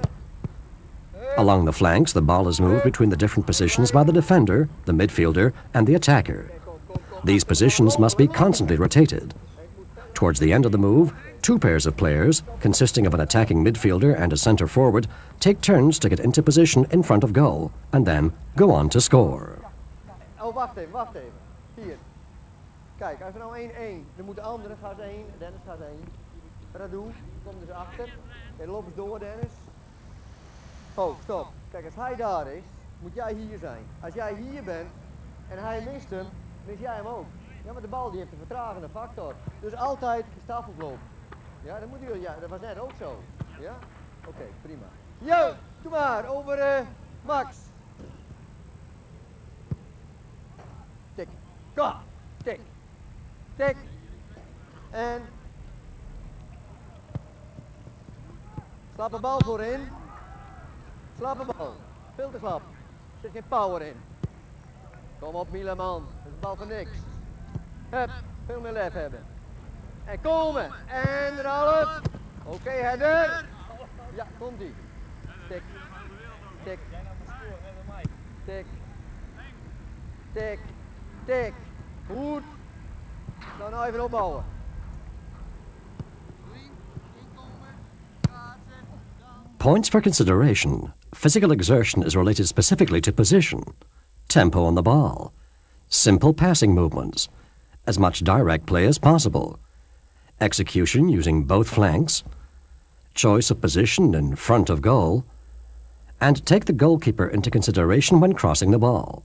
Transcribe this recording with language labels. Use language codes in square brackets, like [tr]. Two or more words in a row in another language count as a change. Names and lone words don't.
[en] Along the flanks, the ball is moved between the different positions by the defender, the midfielder, and the attacker. These positions must be constantly rotated. Towards the end of the move, 2 pairs of players, consisting of an attacking midfielder and a center forward, take turns to get into position in front of goal, and then go on to score. [nl] Oh, wacht even. Hier. Kijk, als er nou 1-1, dan moet de andere gaat 1, Dennis gaat 1. Radu, komt dus achter. Hij loopt door, Dennis. Oh, stop. Kijk, als hij daar is, moet jij hier zijn. Als jij hier bent en hij mist hem, mis jij hem ook. Ja, maar de bal die heeft een vertragende factor. Dus altijd gestaffeld lopen. Ja, dat moet u, ja, dat was net ook zo. Ja? Oké, prima. Yo, doe maar, over Max. Tik. Kom. Tik. Tik. En. Slappe bal voorin. Slappe bal. Veel te slap. Er zit geen power in. Kom op, Milaman. Dat is een bal van niks. Hup, veel meer lef hebben. En komen. En eraf. Oké, header. Ja, komt ie. Tik. Tik. Tik. Tik. Tik. Goed. Dan nou even opbouwen. [en] Points for consideration. Physical exertion is related specifically to position, tempo on the ball, simple passing movements, as much direct play as possible, execution using both flanks, choice of position in front of goal, and take the goalkeeper into consideration when crossing the ball.